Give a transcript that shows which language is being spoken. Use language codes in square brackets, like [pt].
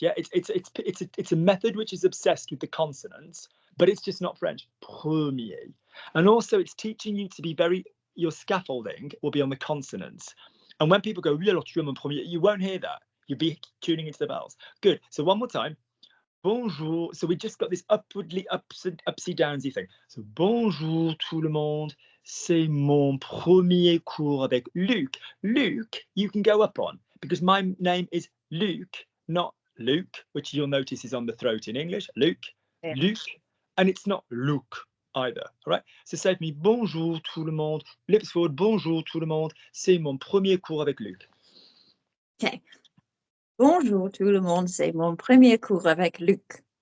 [en] Yeah, it's a method which is obsessed with the consonants, but it's just not French. Premier. And also it's teaching you to be your scaffolding will be on the consonants. And when people go, you won't hear that. You'll be tuning into the vowels. Good. So one more time. Bonjour. So we just got this upwardly upsy downsy thing. [fr] So bonjour tout le monde. C'est mon premier cours avec Luke. [en] Luke, you can go up on because my name is Luke, not Luke, which you'll notice is on the throat in English. Luke, yeah. Luke, and it's not Luke either. All right. So say to me, [fr] bonjour tout le monde. [en] Lips forward, [fr] bonjour tout le monde. C'est mon premier cours avec Luke. [en] Okay. [fr] Bonjour tout le monde, c'est mon premier cours avec Luc.